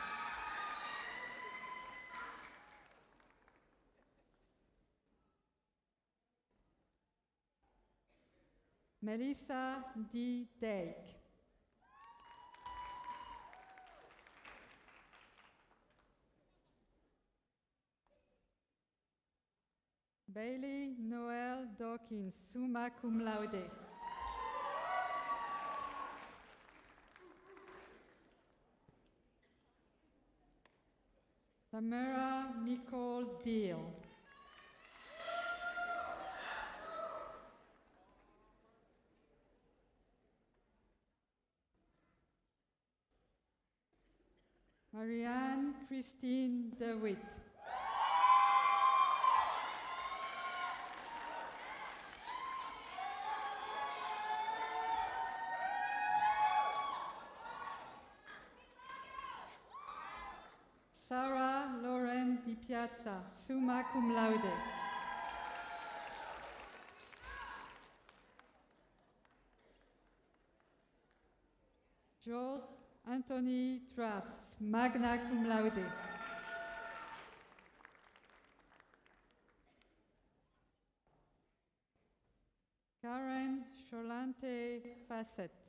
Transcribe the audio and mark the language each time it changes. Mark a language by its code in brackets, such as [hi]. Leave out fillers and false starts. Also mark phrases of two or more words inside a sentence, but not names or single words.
[en] Melissa D. Dake. Bailey Noel Dawkins, [la] summa cum laude. [en] Tamara Nicole Deal. Marianne Christine DeWitt. Sarah Lauren Di Piazza, [la] summa cum laude. [en] George Anthony Traps, [la] magna cum laude. [en] Karen Cholante Fassett.